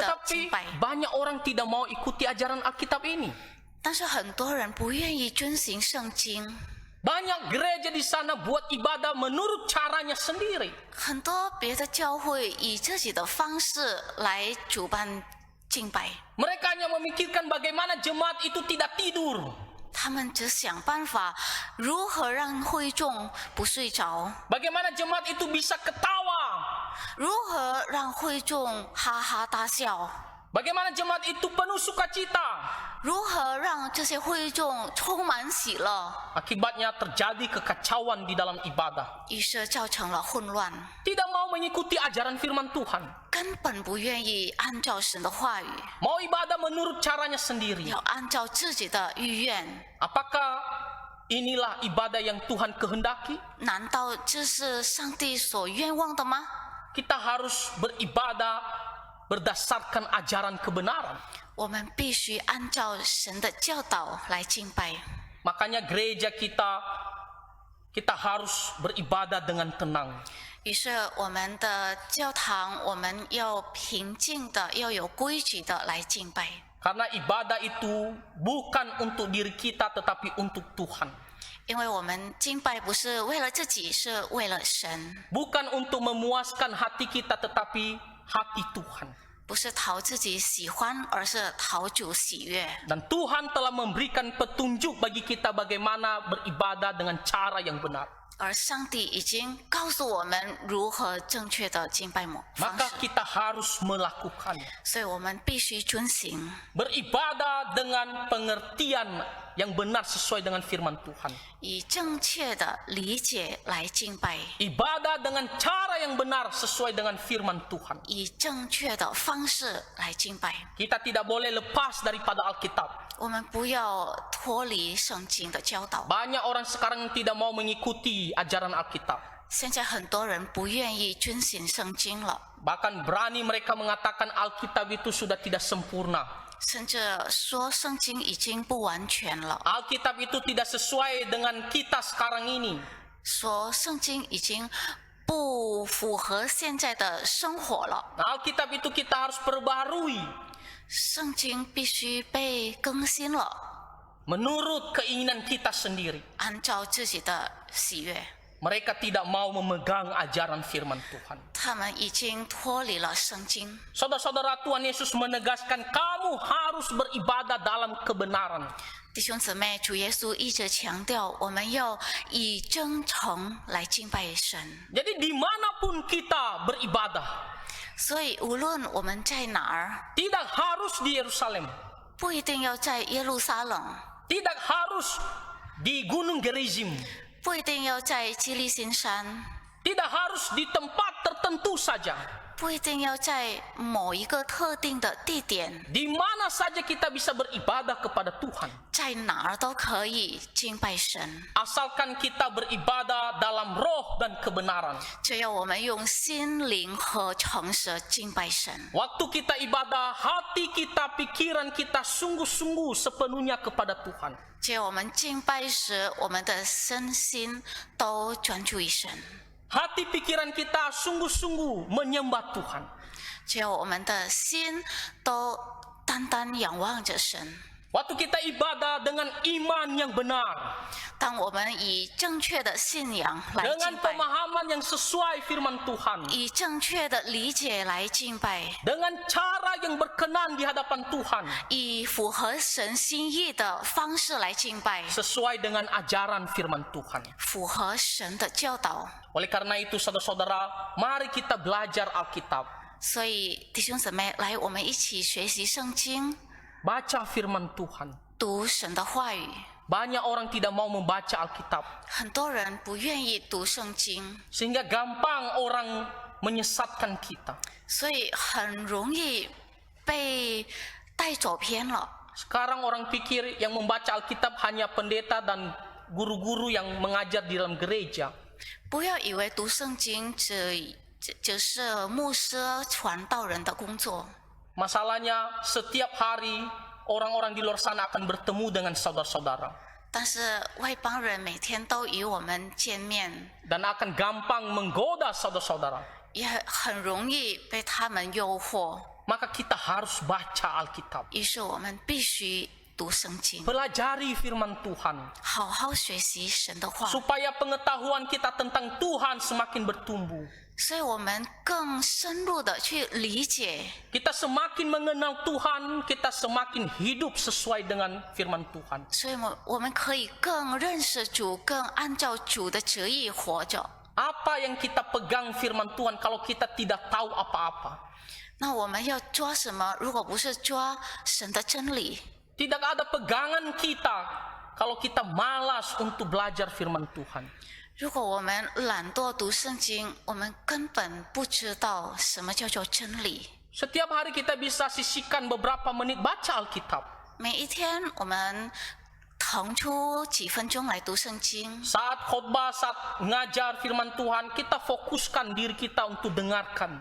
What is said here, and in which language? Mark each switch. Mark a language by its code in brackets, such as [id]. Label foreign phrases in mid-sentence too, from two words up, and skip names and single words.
[id] Tetapi [zh] 敬拜。 [id] banyak orang tidak mau ikuti ajaran Alkitab ini. [zh] 但是很多人不愿意遵行圣经， [id] Banyak gereja di sana buat ibadah menurut caranya sendiri. [zh] 很多别的教会以自己的方式来主办敬拜， [id] Mereka hanya memikirkan bagaimana jemaat itu tidak tidur. [zh] 他们只想办法如何让会众不睡着， [id] Bagaimana jemaat itu bisa ketawa. [zh] 如何让会众哈哈大笑， [id] Bagaimana jemaat itu penuh sukacita. [zh] 如何让这些会众充满喜乐， [id] Akibatnya terjadi kekacauan di dalam ibadah. [zh] 于是造成了混乱， [id] Tidak mau mengikuti ajaran firman Tuhan. [zh] 根本不愿意按照神的话语， [id] Mau ibadah menurut caranya sendiri. [zh] 要按照自己的意愿。 [id] Apakah inilah ibadah yang Tuhan kehendaki? [zh] 难道这是上帝所愿望的吗？ [id] Kita harus beribadah berdasarkan ajaran kebenaran. [zh] 我们必须按照神的教导来敬拜。 [id] Makanya gereja kita harus beribadah dengan tenang. [zh] 于是我们的教堂，我们要平静的，要有规矩的来敬拜。 [id] Karena ibadah itu bukan untuk diri kita tetapi untuk Tuhan. [zh] 因为我们敬拜不是为了自己，是为了神， [id] Bukan untuk memuaskan hati kita tetapi hati Tuhan. [zh] 不是讨自己喜欢，而是讨主喜悦。 [id] Dan Tuhan telah memberikan petunjuk bagi kita bagaimana beribadah dengan cara yang benar. [zh] 而上帝已经告诉我们如何正确的敬拜方 [id] Maka [zh] 式， [id] kita harus melakukannya. [zh] 所以我们必须遵行， [id] Beribadah dengan pengertian yang benar sesuai dengan firman Tuhan. [zh] 以正确的理解来敬拜， [id] Ibadah dengan cara yang benar sesuai dengan firman Tuhan. [zh] 以正确的方式来敬拜。 [id] Kita tidak boleh lepas daripada Alkitab. [zh] 我们不要脱离圣经的教导。 [id] Banyak orang sekarang tidak mau mengikuti ajaran Alkitab. [zh] 现在很多人不愿意遵行圣经了， [id] Bahkan berani mereka mengatakan Alkitab itu sudah tidak sempurna. [zh] 甚至说圣经已经不完全了， [id] Alkitab itu tidak sesuai dengan kita sekarang ini. [zh] 说圣经已经不符合现在的生活了。 [id] Alkitab itu kita harus perbaharui [zh] 圣经必须被更新了， [id] menurut keinginan kita sendiri. [zh] 按照自己的喜悦。 [id] Mereka tidak mau memegang ajaran firman Tuhan. [zh] 他们已经脱离了圣经。 [id] Saudara-saudara, Tuhan Yesus menegaskan kamu harus beribadah dalam kebenaran. [zh] 弟兄姊妹，主耶稣一直强调，我们要以真诚来敬拜神。 [id] Jadi dimanapun kita beribadah, [zh] 所以无论我们在哪儿， [id] tidak harus di Yerusalem, [zh] 不一定要在耶路撒冷， [id] tidak harus di Gunung Gerizim, [zh] 不一定要在基利心山， [id] tidak harus di tempat tertentu saja. [zh] 不一定要在某一个特定的地点， [id] Di mana saja kita bisa beribadah kepada Tuhan. [zh] 在哪儿都可以敬拜神。 [id] Asalkan kita beribadah dalam roh dan kebenaran. [zh] 只要我们用心灵和诚实敬拜神。 [id] Waktu kita ibadah, hati kita, pikiran kita sungguh-sungguh sepenuhnya kepada Tuhan. [zh] 只有我们敬拜时，我们的身心都专注于神。 [id] Hati pikiran kita sungguh-sungguh menyembah Tuhan. [zh] 只有我们的心都单单仰望着神。 [id] Waktu kita ibadah dengan iman yang benar, [zh] 当我们以正确的信仰来 [id] dengan [zh] 敬拜， [id] pemahaman yang sesuai firman Tuhan, [zh] 以正确的理解来敬拜， [id] dengan cara yang berkenan di hadapan Tuhan, [zh] 以符合神心意的方式来敬拜， [id] sesuai dengan ajaran firman Tuhan. [zh] 符合神的教导。 [id] Oleh karena itu, saudara-saudara, mari kita belajar Alkitab, [zh] 所以弟兄姊妹，来，我们一起学习圣经， [id] baca firman Tuhan, [zh] 读神的话语， [id] Banyak orang tidak mau membaca Alkitab, [zh] 很多人不愿意读圣经， [id] sehingga gampang orang menyesatkan kita. [zh] 所以很容易被带走偏了。 [id] Sekarang orang pikir yang membaca Alkitab hanya pendeta dan guru-guru yang mengajar di dalam gereja. [zh] 不要以为读圣经只是牧师传道人的工作。 [id] Masalahnya setiap hari orang-orang di luar sana akan bertemu dengan saudara-saudara [zh] 但是外邦人每天都与我们见面， [id] dan akan gampang menggoda saudara-saudara. [zh] 也很容易被他们诱惑。 [id] Maka kita harus baca Alkitab, [zh] 于是我们必须读圣经， [id] pelajari firman Tuhan, [zh] 好好学习神的话， [id] supaya pengetahuan kita tentang Tuhan semakin bertumbuh. [zh] 所以我们更深入的去理解。 [id] Kita semakin mengenal Tuhan, kita semakin hidup sesuai dengan firman Tuhan. [zh] 所以我们可以更认识主，更按照主的旨意活着。 [id] Apa yang kita pegang firman Tuhan kalau kita tidak tahu apa-apa? [zh] 那我们要抓什么？如果不是抓神的真理， [id] Tidak ada pegangan kita kalau kita malas untuk belajar firman Tuhan. [zh] 如果我们懒惰读圣经，我们根本不知道什么叫做真理。 [id] Setiap hari kita bisa sisihkan beberapa menit baca Alkitab. [zh] 每一天我们腾出几分钟来读圣经。 [id] Saat khotbah, saat ngajar firman Tuhan, kita fokuskan diri kita untuk dengarkan.